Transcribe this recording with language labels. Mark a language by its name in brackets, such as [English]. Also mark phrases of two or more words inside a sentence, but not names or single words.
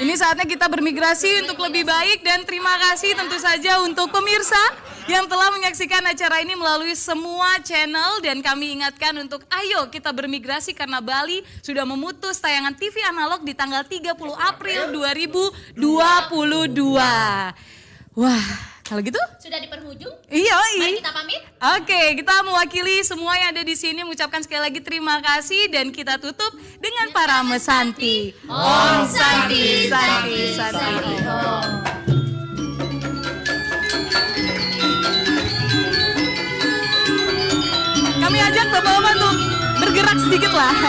[Indonesian] Ini saatnya kita bermigrasi untuk lebih baik dan terima kasih tentu saja untuk pemirsa yang telah menyaksikan acara ini melalui semua channel dan kami ingatkan untuk ayo kita bermigrasi karena Bali sudah memutus tayangan TV analog di tanggal 30 April 2022. Wah, kalau gitu? Sudah di penghujung. Iya. Mari kita pamit. Oke, kita mewakili semua yang ada di sini mengucapkan sekali lagi terima kasih dan kita tutup dengan para mesanti. [Sanskrit] Om Santi, Santi. [Indonesian] Kami ajak bapak-bapak untuk bergerak sedikit lah.